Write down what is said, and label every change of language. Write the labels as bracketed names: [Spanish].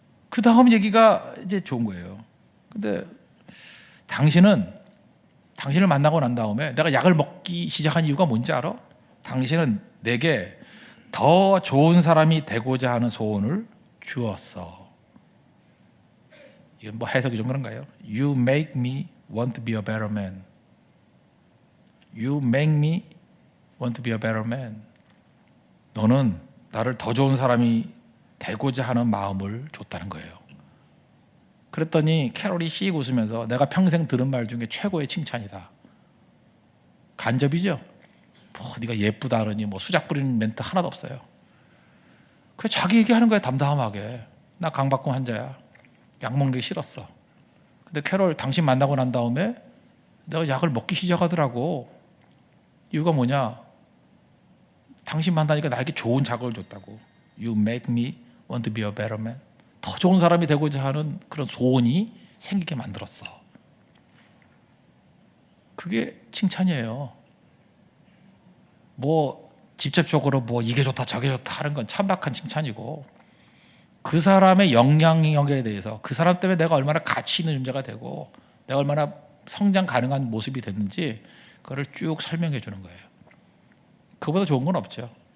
[Korean] 그 다음 얘기가 이제 좋은 거예요. 근데 당신은 당신을 만나고 난 다음에 내가 약을 먹기 시작한 이유가 뭔지 알아? 당신은 내게 더 좋은 사람이 되고자 하는 소원을 주었어. 이건 뭐 해석이 좀 그런가요? [English] You make me want to be a better man. You make me want to be a better man. [Korean] 너는 나를 더 좋은 사람이 되고자 하는 마음을 줬다는 거예요. 그랬더니 캐롤이 씩 웃으면서 내가 평생 들은 말 중에 최고의 칭찬이다. 간접이죠. 뭐 네가 예쁘다 그러니 뭐 수작 부리는 멘트 하나도 없어요. 그 자기 얘기하는 거야, 담담하게. 나 강박증 환자야. 약 먹는 게 싫었어. 근데 캐롤 당신 만나고 난 다음에 내가 약을 먹기 시작하더라고. 이유가 뭐냐? 당신 만나니까 나에게 좋은 자극을 줬다고. [English] You make me want to be a better man. [Korean] 더 좋은 사람이 되고자 하는 그런 소원이 생기게 만들었어. 그게 칭찬이에요. 뭐 직접적으로 뭐 이게 좋다 저게 좋다 하는 건 천박한 칭찬이고, 그 사람의 영향력에 대해서 그 사람 때문에 내가 얼마나 가치 있는 존재가 되고 내가 얼마나 성장 가능한 모습이 됐는지 그거를 쭉 설명해 주는 거예요. 그보다 좋은 건 없죠.